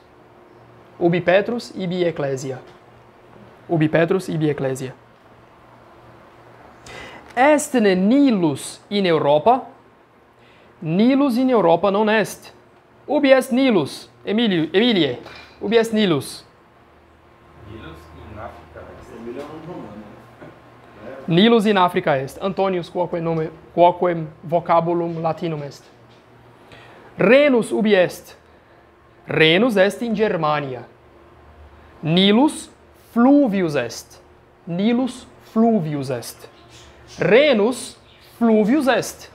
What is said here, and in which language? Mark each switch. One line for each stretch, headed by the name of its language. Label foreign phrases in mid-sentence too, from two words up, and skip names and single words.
Latin: Ubi Petrus ibi ecclesia. Ubi Petrus ibi ecclesia. Estne Nilus in Europa? Nilus in Europa non est. Ubi est Nilus? Emilie. Ubi est Nilus? Nilus in África.
Portuguese: Emília é um romano.
Latin: Nilus in Africa est. Antonius quoquem vocabulum latinum est. Rhenus ubi est? Rhenus est in Germania. Nilus fluvius est. Nilus fluvius est. Rhenus fluvius est.